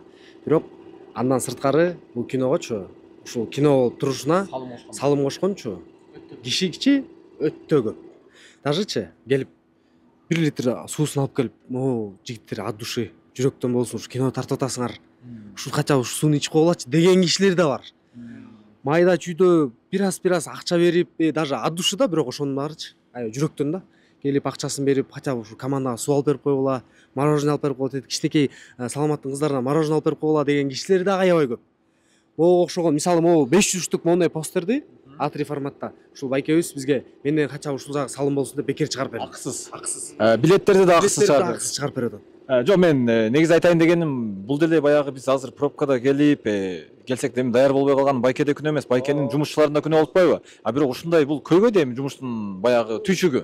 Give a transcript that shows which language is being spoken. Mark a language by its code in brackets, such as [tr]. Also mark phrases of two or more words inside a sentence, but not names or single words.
[ky] Бирок андан сырткары бул киногочу, ушул кино болуп турушуна салым кошкончу кишичи өтө көп. Дажычы келип 1 литр суусун алып келип, жигиттер [ru] от души [ky] жүрөктөн болсун ушу кино тартып атасыңар. Ушул кача ушу сууну ичип койгулачы деген кишилер да бар. Майда чүйдө бир аз акча берип, [ru] даже от души [ky] да, бирок ошонун баарычы жүрөктөн да. Келип акчасын берип, хотя бы ушу командага суу алып берип койгула, мороженое алып берип койгула, кичинекей Саламаттын кыздарына мороженое алып берип койгула деген кишилер да аябай көп. Могу окшогон, мисалы могу 500 штук моундай постерди А3 форматта ушул байкебиз бизге менден [ru] хотя бы [ky] ушул жагы салым болсун деп бекер чыгарып берди. Акысыз. Билеттерди да акысыз чыгарып берет. Жок, мен негизи айтайын дегеним, бул деле баягы биз азыр пробкада келип келсек эми даяр болбой калган байкеде күнөө эмес, байкенин жумушчуларында күнөө болуппайбы? Бирок ушундай бул көйгөй эми жумуштун баягы түйшүгү.